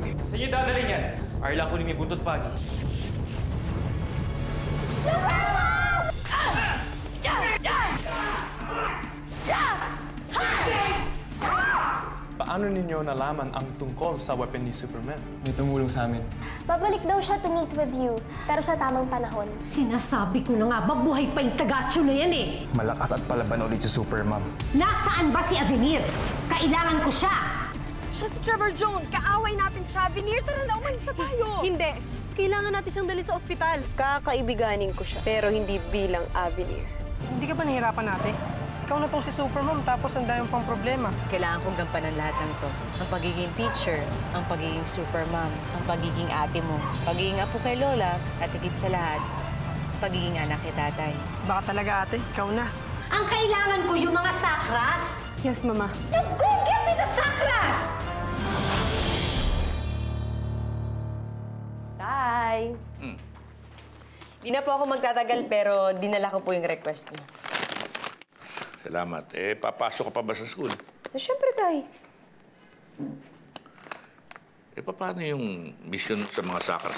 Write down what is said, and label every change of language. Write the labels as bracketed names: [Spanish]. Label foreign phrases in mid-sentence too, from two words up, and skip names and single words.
[Filipino] Sa inyo dadalhin yan. Arla ko ni buntot pagi. Paano ninyo nalaman ang tungkol sa weapon ni Superman? May tumulong sa amin. Babalik daw siya [English] to meet with you, [Filipino] pero sa tamang panahon. Sinasabi ko na nga ba, buhay pa yung taga-Chu na yan eh! Malakas at palaban ulit si Superman. Nasaan ba si Avenir? Kailangan ko siya! Siya si Trevor Jones. Kaaway natin siya. Avenir, tara na, umalis na tayo. Hindi. Kailangan natin siyang dalhin sa ospital. Kakaibiganin ko siya, pero hindi bilang Avenir. Hindi ka ba nahihirapan natin? Ikaw na tong si Supermom, tapos ang dami pang problema. Kailangan kong gampanan lahat ng to. Ang pagiging teacher, ang pagiging supermom, ang pagiging ate mo, pagiging apo kay Lola, at higit sa lahat, pagiging anak kay tatay. Baka talaga ate, ikaw na. Ang kailangan ko yung mga sakras! [English] Yes, Mama. Now go get me the sakras! [Filipino] Tay! Di na po ako magtatagal, pero dinala ko po yung request niyo. Salamat. Papasok ka pa ba sa school? Siyempre, Tay. Paano yung mission sa mga sakras?